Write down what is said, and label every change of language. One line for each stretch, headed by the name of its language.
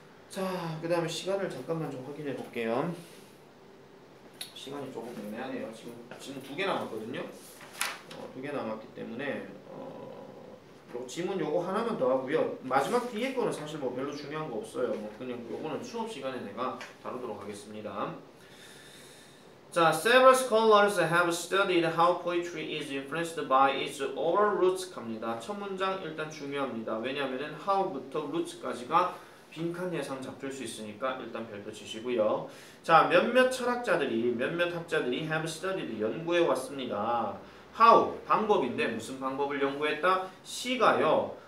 Korean: 자, 그 다음에 시간을 잠깐만 좀 확인해 볼게요. 시간이 조금 애매하네요. 지금 2개 남았거든요. 2개 남았기 때문에 요 지문 요거 하나만 더 하고요. 마지막 뒤에 거는 사실 뭐 별로 중요한 거 없어요. 그냥 요거는 수업 시간에 내가 다루도록 하겠습니다.
English: 자, several scholars have studied how poetry is influenced by its oral roots
Korean: 갑니다. 첫 문장 일단 중요합니다. 왜냐하면은 how부터 roots까지가 빈칸 예상 잡힐 수 있으니까 일단 별표 치시고요. 자, 몇몇 학자들이
English: have studied
Korean: 연구해 왔습니다. how 방법인데 무슨 방법을 연구했다? 시가요.